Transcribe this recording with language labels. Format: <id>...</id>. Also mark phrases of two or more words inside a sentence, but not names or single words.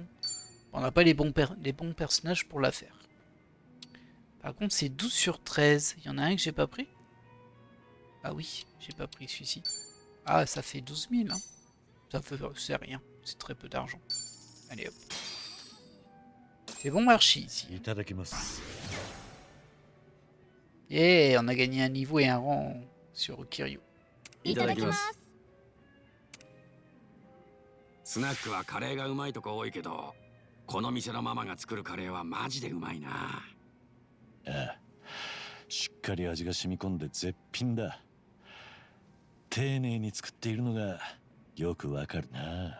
<fr>On n'a pas les bons personnages pour la faire. Par contre, c'est 12 sur 13. Il y en a un que j'ai pas pris? Ah oui, j'ai pas pris celui-ci. Ah, ça fait 12 000. Hein. Ça fait... C'est rien. C'est très peu d'argent. Allez hop. C'est bon Archie ici.</fr> <ja>いただきます。</ja> <fr>Yeah, on a gagné un niveau et un rang sur Kiryu.</fr> <ja>いただきます。スナックはカレーがうまいとこ多いけど、この店のママが作るカレーはマジでうまいな。ああ、しっかり味が染み込んで絶品だ。丁寧に作っているのがよくわかるな。</ja>